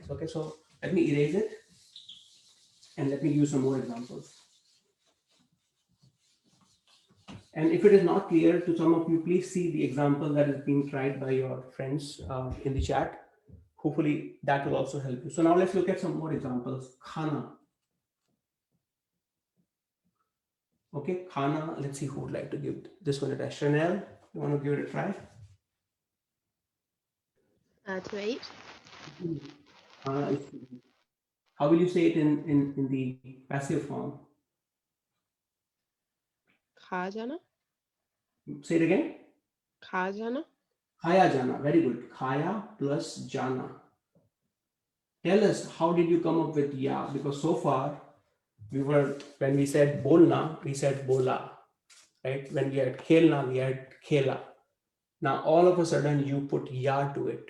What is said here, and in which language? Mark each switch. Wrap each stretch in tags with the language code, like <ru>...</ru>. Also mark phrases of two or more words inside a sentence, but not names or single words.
<en>Okay, so let me erase it and let me use some more examples. And if it is not clear to some of you, please see the example that is being tried by your friends in the chat. Hopefully that will also help you. So now let's look at some more examples.</en> <hi>Khana. Okay, khana.</hi> <en>Let's see who would like to give this one a try. Chanel, you want to give it a try? To eat. How will you say it in the passive form?</en> <hi>Kha jana.</hi> <en>Say it again.</en> <hi>Kha jana. Khaya jana.</hi> <en>Very good. Khaya plus jana. Tell us, how did you come up with ya? Because so far, when we said bolna, we said bola, right? When we had khelna, we had khela. Now, all of a sudden, you put ya to it.</en>